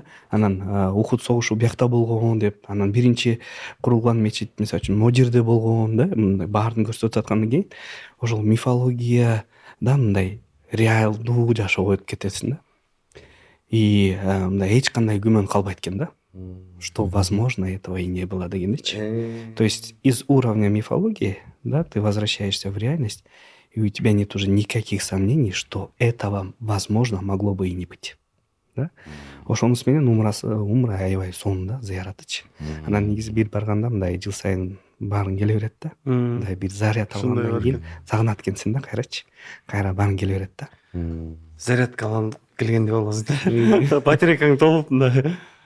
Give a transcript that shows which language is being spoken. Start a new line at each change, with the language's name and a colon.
Kyrgyz: Анан Ухуд согушу биякта болгон деп, анан биринчи курулган мечит мисалы үчүн могу жерде болгон да, мындай баарын көрсөтүп аткандан кийин ошол мифологияда мындай реалдуу жашоого өтүп кетесиң да. И мындай эч кандай күмөн калбайт экен да.
Russian: Что возможно этого и не было дегендечи. То есть из уровня мифологии, да, ты возвращаешься в реальность, и у тебя нет уже никаких сомнений, что этого возможно могло бы и не быть.
Kyrgyz: Да? Ошонус менен умра аябай сонун да, зыяратычы. Анан негизи бир барганда мындай жыл сайын баарың келе берет да. Мындай бир заряд алгандан кийин сагынат экенсиң да кайрачы. Кайра баарың келе берет да. Зарядка алган келгендей болосуң. Батарейкаң толуп мындай.